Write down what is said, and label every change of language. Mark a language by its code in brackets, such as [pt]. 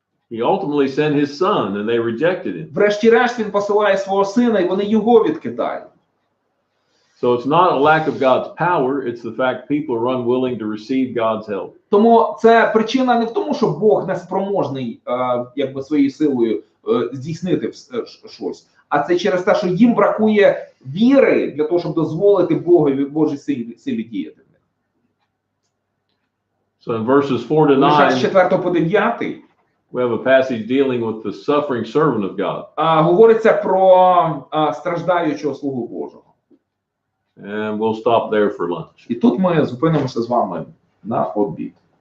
[en] He ultimately sent his son, and they rejected him. [uk] Врешті-решт він посилає свого сина, і вони його відкидають. [en] So it's not a lack of God's power, it's the fact people are unwilling to receive God's help. [uk] Тому це причина не в тому, що Бог неспроможний якби своєю силою здійснити щось, а це через те, що їм бракує віри для того, щоб дозволити Богові, Божій силі діяти. [en] So in verses 4 to [uk] Лише з [en] 9, [uk] 4 по 9 [en] we have a passage dealing with the suffering servant of God. [uk] Говориться про страждаючого слугу Божого. [en] And we'll stop there for lunch. [uk] І тут ми зупинимося з вами на обід.